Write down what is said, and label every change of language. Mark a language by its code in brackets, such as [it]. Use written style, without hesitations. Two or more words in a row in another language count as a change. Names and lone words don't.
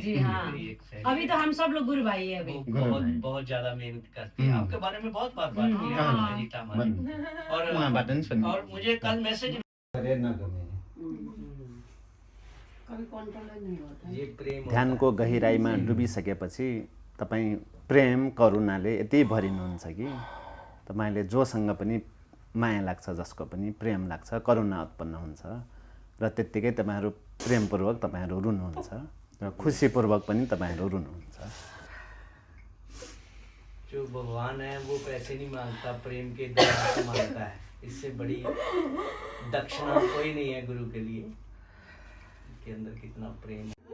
[hi] जी हाँ। अभी तो हम सब लोग गुरु भाई है अभी। बहुत ज्यादा मेहनत करती है। आपके बारे में बहुत बात की है अजीता हमारी। और मुझे कल मैसेज [ne] ध्यानको गहिराइमा डुबिसकेपछि तपाईँ प्रेम करुणाले यति भरिनुहुन्छ कि तपाईँले जोसँग पनि माया लाग्छ, जसको पनि प्रेम लाग्छ, करुणा उत्पन्न हुन्छ र त्यत्तिकै तपाईँहरू प्रेमपूर्वक तपाईँहरू रुनुहुन्छ र खुसीपूर्वक पनि तपाईँहरू रुनुहुन्छ। [hi] जो भगवान है वो पैसे नहीं मांगता, प्रेम के द्वारा से मांगता है। इससे बड़ी दक्षिणा कोई नहीं है गुरु के लिए। के अंदर कितना प्रेम